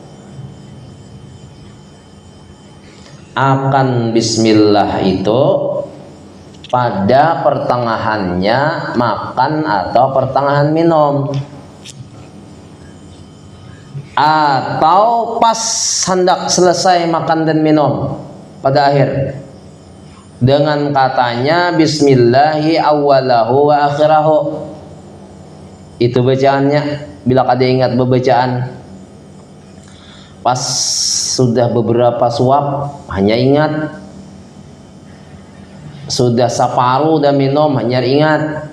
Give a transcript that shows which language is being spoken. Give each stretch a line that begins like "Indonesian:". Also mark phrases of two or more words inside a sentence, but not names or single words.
Indonesian: akan bismillah itu pada pertengahannya makan atau pertengahan minum, atau pas hendak selesai makan dan minum pada akhir dengan katanya
Arabic: بسم الله أوله وآخره.
Indonesian: Itu bacaannya.
Banjar: Bila kada ingat bacaan pas sudah beberapa suap hanya ingat, sudah separuh dan minum hanya ingat.